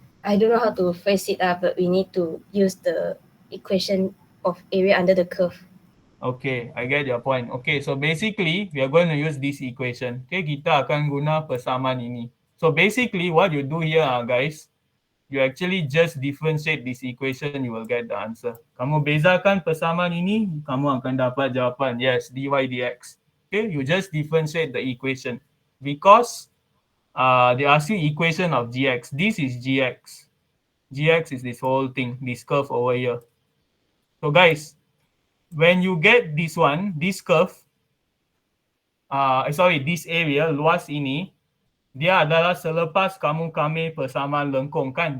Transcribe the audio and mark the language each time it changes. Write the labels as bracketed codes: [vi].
[en] I don't know how to phrase it up, but we need to use the equation of area under the curve. Okay, I get your point. Okay, so basically, we are going to use this equation. Okay, [ms] kita akan guna persamaan ini. [en] So basically, what you do here, guys, you actually just differentiate this equation, you will get the answer. [ms] Kamu bezakan persamaan ini, kamu akan dapat jawapan. [en] Yes, dy dx. Okay, you just differentiate the equation. Because they ask you equation of gx. This is gx. Gx is this whole thing, this curve over here. So guys, when you get this one, this curve, this area, [ms] luas ini, dia adalah selepas kamu ambil persamaan lengkung kan.